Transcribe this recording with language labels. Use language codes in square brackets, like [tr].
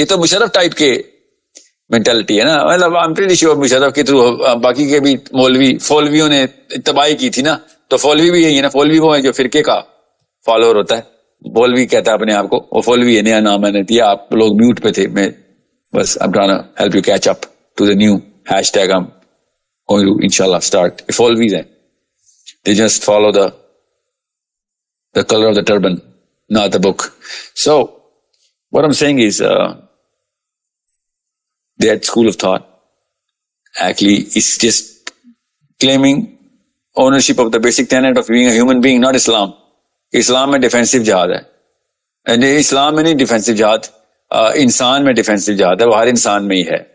[ur] یہ تو مشرف ٹائپ کے مینٹلٹی ہے نا, مطلب [en] I'm pretty sure [ur] مشرف کے تھرو باقی کے بھی فولویوں نے تباہی کی تھی نا, تو فولوی بھی یہی ہے نا, فولوی وہ ہے جو فرقے کا فالوور ہوتا ہے, فولوی کہتا ہے اپنے آپ کو, وہ فولوی ہے, نیا نام میں نے دیا, آپ لوگ میوٹ پہ تھے, میں بس [en] I'm trying to help you catch up to the new hashtag I'm going to inshallah start. [ur] فولویز ہیں, [en] they just follow the color of the turban, not the book. So what I'm saying is that school of thought actually is just claiming ownership of the basic tenet of being a human being, not Islam. [ur] اسلام میں defensive جہاد ہے, اسلام میں نہیں defensive جہاد, انسان میں defensive جہاد ہے, وہ ہر انسان میں ہی ہے.